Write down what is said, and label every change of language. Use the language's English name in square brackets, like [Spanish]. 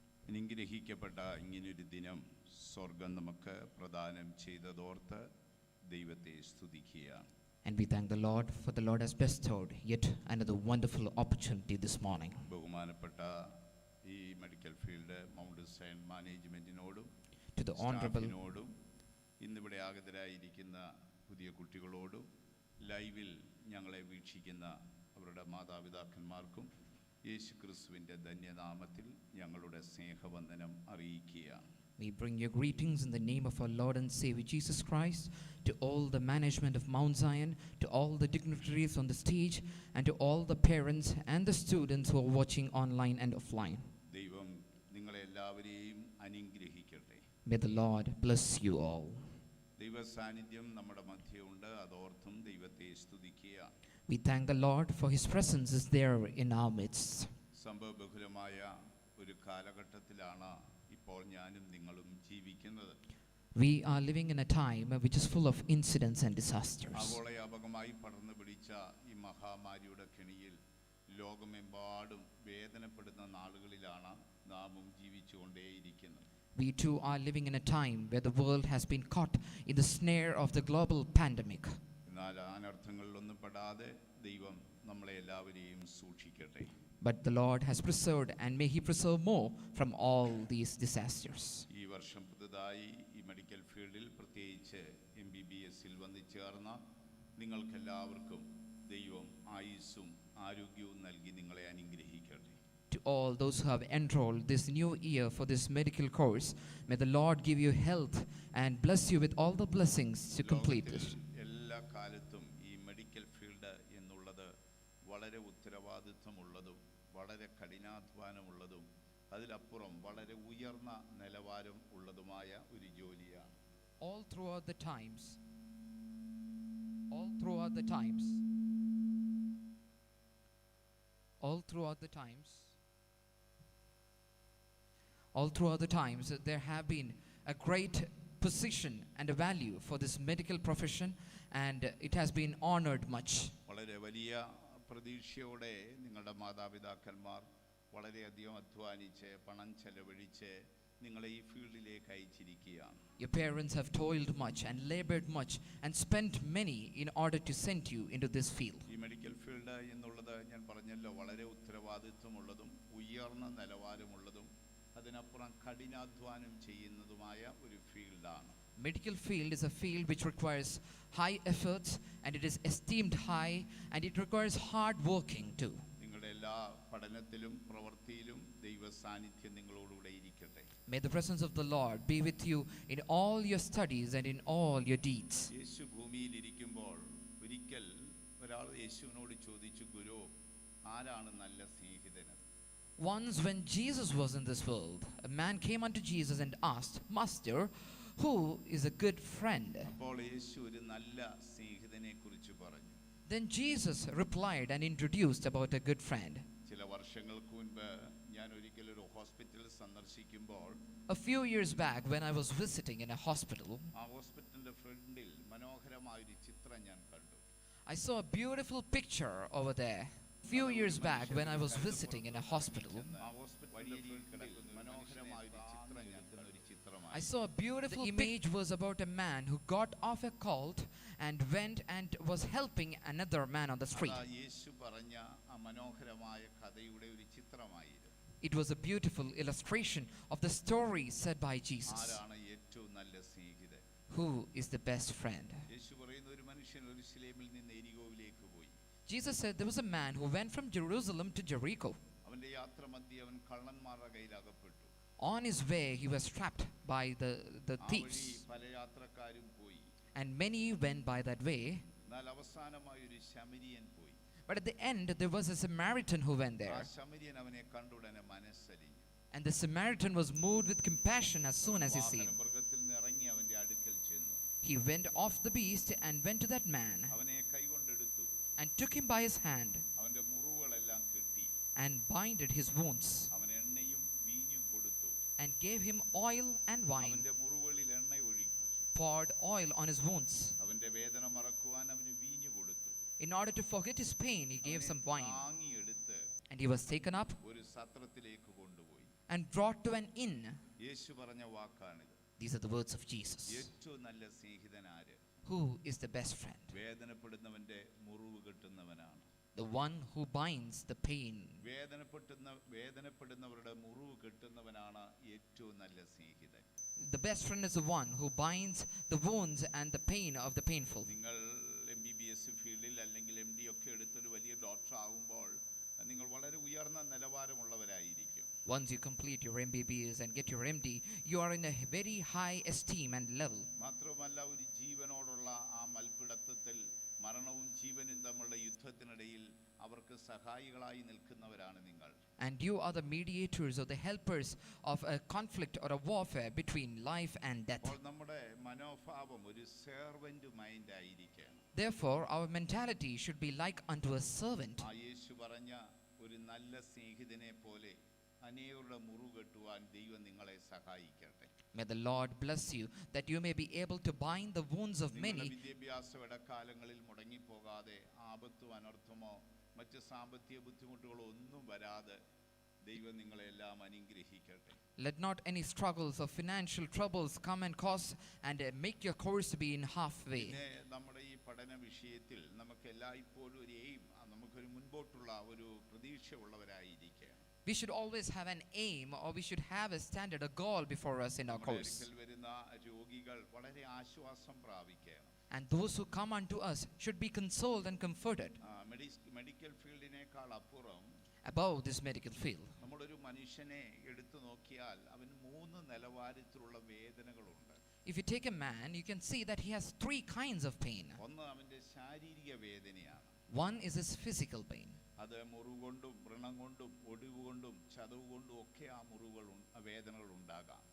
[Malayalam] അനുഗ്രഹിക്കപ്പെട്ട ഇങ്ങനൊരു ദിനം സ്വർഗം നമുക്ക് പ്രദാനം ചെയ്തതോർത്ത് ദൈവത്തെ സ്തുതിക്കുകയാണ്. [English] And we thank the Lord for the Lord has bestowed yet another wonderful opportunity this morning. [Malayalam] ബഹുമാനപ്പെട്ട ഈ medical field mount Sayan മാനേജ്മെൻറ്റിനോടും [English] to the Honorable [Malayalam] സ്റ്റാഫിനോടും ഇന്നിവിടെ ആഗതരായിരിക്കുന്ന പുതിയ കുട്ടികളോടും ലൈവിൽ ഞങ്ങളെ വീക്ഷിക്കുന്ന അവരുടെ മാതാപിതാക്കന്മാർക്കും യേശു ക്രിസ്തുവിൻ്റെ ധന്യനാമത്തിൽ ഞങ്ങളുടെ സ്നേഹവന്ദനം അറിയിക്കുകയാണ്. [English] we bring your greetings in the name of our Lord and Savior Jesus Christ to all the management of Mount Zion, to all the dignitaries on the stage, and to all the parents and the students who are watching online and offline. [Malayalam] ദൈവം നിങ്ങളെല്ലാവരെയും അനുഗ്രഹിക്കട്ടെ. [English] May the Lord bless you all. [Malayalam] ദൈവ സാന്നിധ്യം നമ്മുടെ മധ്യമുണ്ട്, അതോർത്തും ദൈവത്തെ സ്തുതിക്കുക. [English] We thank the Lord for His presence is there in our midst. [Malayalam] സംഭവബഹുലമായ ഒരു കാലഘട്ടത്തിലാണ് ഇപ്പോൾ ഞാനും നിങ്ങളും ജീവിക്കുന്നത്. [English] We are living in a time which is full of incidents and disasters. [Malayalam] ആഗോളവ്യാപകമായി പടർന്നു പിടിച്ച ഈ മഹാമാരിയുടെ കെണിയിൽ ലോകമെമ്പാടും വേദനപ്പെടുന്ന നാളുകളിലാണ് നാമും ജീവിച്ചുകൊണ്ടേയിരിക്കുന്നത്. [English] We too are living in a time where the world has been caught in the snare of the global pandemic. [Malayalam] എന്നാൽ അനർത്ഥങ്ങളിലൊന്നും പെടാതെ ദൈവം നമ്മളെ എല്ലാവരെയും സൂക്ഷിക്കട്ടെ. [English] But the Lord has preserved, and may He preserve more from all these disasters. [Malayalam] ഈ വർഷം പുതുതായി ഈ medical ഫീൽഡിൽ പ്രത്യേകിച്ച് MBBSൽ വന്നു ചേർന്ന നിങ്ങൾക്കെല്ലാവർക്കും ദൈവം ആയുസ്സും ആരോഗ്യവും നൽകി നിങ്ങളെ അനുഗ്രഹിക്കട്ടെ. [English] To all those who have enrolled this new year for this medical course, may the Lord give you health and bless you with all the blessings to complete it. [Malayalam] എല്ലാ കാലത്തും ഈ മെഡിക്കൽ ഫീൽഡ് എന്നുള്ളത് വളരെ ഉത്തരവാദിത്വമുള്ളതും വളരെ കഠിനാധ്വാനമുള്ളതും അതിലപ്പുറം വളരെ ഉയർന്ന നിലവാരം ഉള്ളതുമായ ഒരു ജോലിയാണ്. [English] All throughout the times, all throughout the times, all throughout the times, all throughout the times, there have been a great position and a value for this medical profession, and it has been honored much. [Malayalam] വളരെ വലിയ പ്രതീക്ഷയോടെ നിങ്ങളുടെ മാതാപിതാക്കന്മാർ വളരെയധികം അധ്വാനിച്ച് പണം ചെലവഴിച്ച് നിങ്ങളെ ഈ ഫീൽഡിലേക്ക് അയച്ചിരിക്കുകയാണ്. [English] Your parents have toiled much and labored much and spent many in order to send you into this field. [Malayalam] ഈ മെഡിക്കൽ ഫീൽഡ് എന്നുള്ളത് ഞാൻ പറഞ്ഞല്ലോ വളരെ ഉത്തരവാദിത്വമുള്ളതും ഉയർന്ന നിലവാരമുള്ളതും അതിനപ്പുറം കഠിനാധ്വാനം ചെയ്യുന്നതുമായ ഒരു ഫീൽഡാണ്. [English] Medical field is a field which requires high efforts, and it is esteemed high, and it requires hard working too. [Malayalam] നിങ്ങളുടെ എല്ലാ പഠനത്തിലും പ്രവൃത്തിയിലും ദൈവ സാന്നിധ്യം നിങ്ങളോടുകൂടെ ഇരിക്കട്ടെ. [English] May the presence of the Lord be with you in all your studies and in all your deeds. [Malayalam] യേശു ഭൂമിയിൽ ഇരിക്കുമ്പോൾ ഒരിക്കൽ ഒരാൾ യേശുവിനോട് ചോദിച്ചു, ഗുരു, ആരാണ് നല്ല സ്നേഹിതന്? [English] Once when Jesus was in this world, a man came unto Jesus and asked, Master, who is a good friend? [Malayalam] അപ്പോൾ യേശു ഒരു നല്ല സ്നേഹിതനെ കുറിച്ച് പറഞ്ഞു. [English] Then Jesus replied and introduced about a good friend. [Malayalam] ചില വർഷങ്ങൾക്ക് മുൻപ് ഞാൻ ഒരിക്കൽ ഒരു ഹോസ്പിറ്റൽ സന്ദർശിക്കുമ്പോൾ [English] A few years back, when I was visiting in a hospital, [Malayalam] ആ ഹോസ്പിറ്റലിന്റെ ഫ്രണ്ടിൽ മനോഹരമായ ഒരു ചിത്രം ഞാൻ കണ്ടു. [English] I saw a beautiful picture over there. Few years back, when I was visiting in a hospital, [Malayalam] ആ ഹോസ്പിറ്റലിന്റെ ഫ്രണ്ടിൽ മനോഹരമായ ഒരു ചിത്രം ഞാൻ കണ്ട ഒരു ചിത്രമായി. [English] I saw a beautiful image was about a man who got off a cult and went and was helping another man on the street. [Malayalam] അതാ യേശു പറഞ്ഞ ആ മനോഹരമായ കഥയുടെ ഒരു ചിത്രമായിരുന്നു. [English] It was a beautiful illustration of the story said by Jesus. [Malayalam] ആരാണ് ഏറ്റവും നല്ല സ്നേഹിതൻ? [English] Who is the best friend? [Malayalam] യേശു പറയുന്ന ഒരു മനുഷ്യൻ യെരൂശലേമിൽ നിന്ന് എരികോവിലേക്ക് പോയി. [English] Jesus said there was a man who went from Jerusalem to Jericho. [Malayalam] അവന്റെ യാത്ര മധ്യേ അവൻ കള്ളന്മാരുടെ കയ്യിൽ അകപ്പെട്ടു. [English] On his way, he was trapped by the [Malayalam] ആ വഴി [English] thieves, [Malayalam] പല യാത്രക്കാരും പോയി. [English] and many went by that way. [Malayalam] എന്നാൽ അവസാനമായി ഒരു ശമരിയൻ പോയി. [English] But at the end, there was a Samaritan who went [Malayalam] ആ [English] there. [Malayalam] ശമരിയൻ അവനെ കണ്ടുടനെ മനസ്സലിഞ്ഞു. [English] And the Samaritan was moved with compassion as soon as he seen him. [Malayalam] മൃഗത്തിൽ നിന്ന് ഇറങ്ങി അവന്റെ അടുക്കൽ ചെന്നു. [English] He went off the beast and went to that man [Malayalam] അവനെ കൈകൊണ്ടെടുത്തു. [English] and took him by his hand [Malayalam] അവന്റെ മുറിവുകളെല്ലാം കെട്ടി. [English] and binded his wounds [Malayalam] അവൻ എണ്ണയും വീഞ്ഞും കൊടുത്തു. [English] and gave him oil and wine, [Malayalam] അവന്റെ മുറിവുകളിൽ എണ്ണ ഒഴിച്ചു. [English] poured oil on his wounds. [Malayalam] അവന്റെ വേദന മറക്കുവാൻ അവന് വീഞ്ഞു കൊടുത്തു. [English] In order to forget his pain, he gave some wine, [Malayalam] താങ്ങിയെടുത്ത് [English] and he was taken up [Malayalam] ഒരു സത്രത്തിലേക്ക് കൊണ്ടുപോയി. [English] and brought to an inn. [Malayalam] യേശു പറഞ്ഞ വാക്കാണിത്. [English] These are the words of Jesus. [Malayalam] ഏറ്റവും നല്ല സ്നേഹിതൻ ആര്? [English] Who is the best friend? [Malayalam] വേദനപ്പെടുന്നവന്റെ മുറിവ് കെട്ടുന്നവനാണ്. [English] The one who binds the pain. [Malayalam] വേദനപ്പെടുന്നവരുടെ മുറിവ് കെട്ടുന്നവനാണ് ഏറ്റവും നല്ല സ്നേഹിതൻ. [English] The best friend is the one who binds the wounds and the pain of the painful. [Malayalam] നിങ്ങൾ MBBS ഫീൽഡിൽ അല്ലെങ്കിൽ MD ഒക്കെ എടുത്തൊരു വലിയ ഡോക്ടർ ആകുമ്പോൾ നിങ്ങൾ വളരെ ഉയർന്ന നിലവാരമുള്ളവരായിരിക്കും. [English] Once you complete your MBBS and get your MD, you are in a very high esteem and level. [Malayalam] മാത്രമല്ല ഒരു ജീവനോടുള്ള ആ മൽപ്പിടുത്തത്തിൽ മരണവും ജീവനും തമ്മിലുള്ള യുദ്ധത്തിനിടയിൽ അവർക്ക് സഹായികളായി നിൽക്കുന്നവരാണ് നിങ്ങൾ. [English] And you are the mediators or the helpers of a conflict or a warfare between life and death. [Malayalam] അപ്പോൾ നമ്മുടെ മനോഭാവം ഒരു [English] servant mind [Malayalam] ആയിരിക്കണം. [English] Therefore, our mentality should be like unto a servant. [Malayalam] ആ യേശു പറഞ്ഞ ഒരു നല്ല സ്നേഹിതനെ പോലെ അനേകരുടെ മുറുകെട്ടുവാൻ ദൈവം നിങ്ങളെ സഹായിക്കട്ടെ. [English] May the Lord bless you that you may be able to bind the wounds of many. [Malayalam] വിദ്യാഭ്യാസ ഇടക്കാലങ്ങളിൽ മുടങ്ങിപ്പോകാതെ ആപത്തോ അനർത്ഥമോ മറ്റ് സാമ്പത്തിക ബുദ്ധിമുട്ടുകളോ ഒന്നും വരാതെ ദൈവം നിങ്ങളെല്ലാം അനുഗ്രഹിക്കട്ടെ. [English] Let not any struggles or financial troubles come and cause and make your course to be in halfway. [Malayalam] പിന്നെ നമ്മുടെ ഈ പഠന വിഷയത്തിൽ നമുക്ക് എല്ലായ്പ്പോഴും ഒരു എയിം, നമുക്കൊരു മുൻപോട്ടുള്ള ഒരു പ്രതീക്ഷ ഉള്ളവരായിരിക്കണം. [English] We should always have an aim, or we should have a standard, a goal before us in our course. [Malayalam] വരുന്ന രോഗികൾ വളരെ ആശ്വാസം പ്രാപിക്കണം. [English] And those who come unto us should be consoled and comforted. [Malayalam] Medical ഫീൽഡിനേക്കാൾ അപ്പുറം [English] Above this medical field, [Malayalam] നമ്മളൊരു മനുഷ്യനെ എടുത്തു നോക്കിയാൽ അവന് 3 നിലവാരത്തിലുള്ള വേദനകളുണ്ട്. [English] if you take a man, you can see that he has 3 kinds of pain. [Malayalam] ഒന്ന് അവന്റെ ശാരീരിക വേദനയാണ്. [English] One is his physical pain. [Malayalam] അത് മുറിവുകൊണ്ടും വ്രണം കൊണ്ടും ഒടിവ് കൊണ്ടും ചതവ് കൊണ്ടും ഒക്കെ ആ വേദനകൾ ഉണ്ടാകാം.